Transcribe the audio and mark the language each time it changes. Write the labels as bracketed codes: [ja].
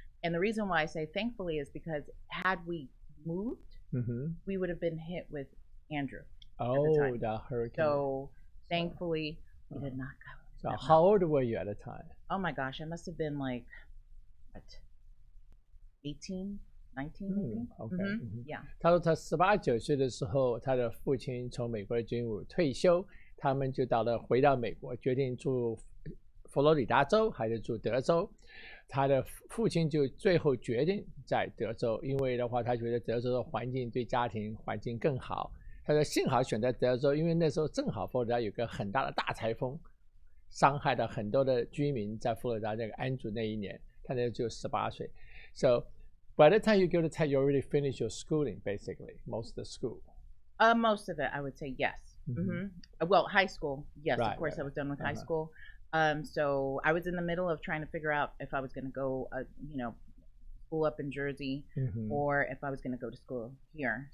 [en] And the reason why I say thankfully is because had we moved, we would have been hit with Andrew. Oh, the hurricane. So thankfully, we did not go. So how old were you at the time? Oh my gosh, I must have been like, 18, 19 maybe? Okay. Yeah. [zh] 他说他18、19岁的时候，他的父亲从美国的军务退休，他们就回到美国，决定住佛罗里达州还是住德州。他的父亲就最后决定在德州，因为的话，他觉得德州的环境对家庭环境更好。他说幸好选择德州，因为那时候正好佛罗里达有个很大的大台风，伤害了很多的居民，在佛罗里达那个安祖那一年，他那只有18岁。 [en] So by the time you go to Tech, you already finished your schooling, basically, most of the school. Most of it, I would say yes. Well, high school, yes, of course, I was done with high school. So I was in the middle of trying to figure out if I was going to go, school up in Jersey, or if I was going to go to school here.